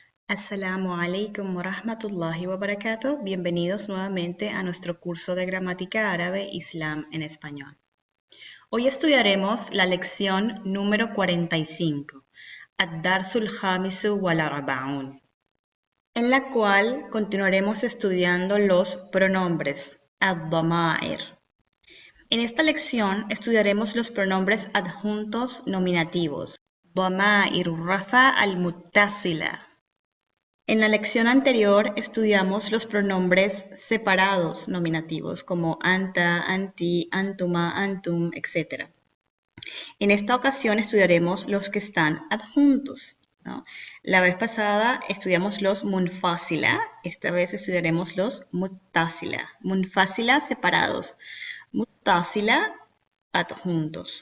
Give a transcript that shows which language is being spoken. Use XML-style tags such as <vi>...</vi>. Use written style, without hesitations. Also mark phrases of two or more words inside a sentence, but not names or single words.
<ar>السلام عليكم ورحمة الله وبركاته.</ar> <es>Bienvenidos nuevamente a nuestro curso de gramática árabe Islam en español. Hoy estudiaremos la lección número 45,</es> <ar>الدرس الخامس والأربعون,</ar> <es>en la cual continuaremos estudiando los pronombres, ad-dama'ir. En esta lección estudiaremos los pronombres adjuntos nominativos,</es> <ar>ضمائر الرفع المتصلة.</ar> <es>En la lección anterior estudiamos los pronombres separados nominativos como</es> <ar>أنتَ، أنتِ، أنتما، أنتم,</ar> <es>etc. En esta ocasión estudiaremos los que están adjuntos, ¿no? La vez pasada estudiamos los munfasila, esta vez estudiaremos los muttasila. Munfasila separados, muttasila adjuntos.</es>